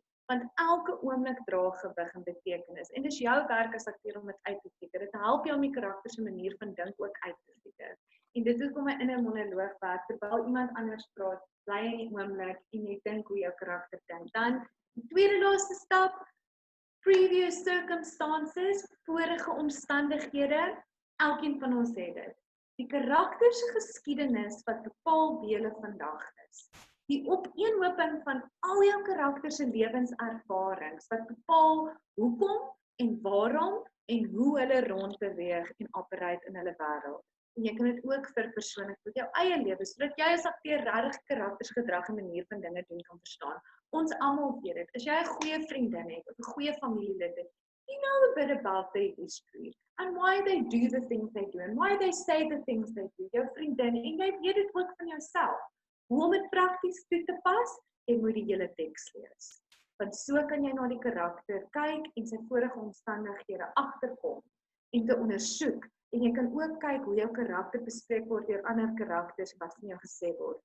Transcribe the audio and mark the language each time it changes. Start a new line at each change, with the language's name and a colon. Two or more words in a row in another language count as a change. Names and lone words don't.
Afrikaans: Want elke oomblik dra gewig en betekenis. En dis jou werk as akteur om dit uit te figure. Dit help jou om die karakter se manier van dink ook uit te figure. En dit is hoe my inner monoloog werk. Terwyl iemand anders praat, bly in die oomblik en jy dink hoe jou karakter dink. Dan die tweede laaste stap,
English: previous circumstances,
Afrikaans: vorige omstandighede, elkeen van ons het dit. Die karakter se geskiedenis wat bepaal wie hulle vandag is. Die opeenhoping van al jou karakter se lewenservarings wat bepaal hoekom en waarom en hoe hulle rondbeweeg en operate in hulle wêreld. En jy kan dit ook verpersoonlik met jou eie lewe, sodat jy as akteur regtig karakters gedrag en manier van dinge doen kan verstaan. Ons almal weet dit. As jy 'n goeie vriendin het of 'n goeie familielid het,
English: you know a bit about their history and why they do the things they do and why they say the things they do.
Afrikaans: Jou vriendin, en jy weet dit ook van jouself. Hoe om dit prakties toe te pas, jy moet die hele teks lees. Want so kan jy na die karakter kyk en sy vorige omstandighede agterkom en te ondersoek. En jy kan ook kyk hoe jou karakter bespreek word deur ander karakters wat van jou gesê word.